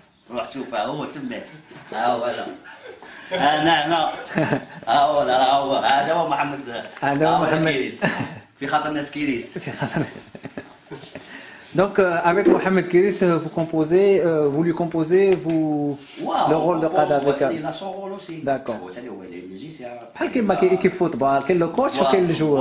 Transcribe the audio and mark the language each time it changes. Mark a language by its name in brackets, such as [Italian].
[Arabic] روح شوفه هو تمك ها هو لا هنا هو لا هذا هو محمد كيريس في خاطر الناس كيريس. [French] Donc avec Mohamed Kiris, vous lui composez le rôle de Qada avec. Il a son rôle aussi. D'accord. Il est musicien. [Arabic] بحال كيما كاين فوتبال كاين لو كوتش وكاين الجوار.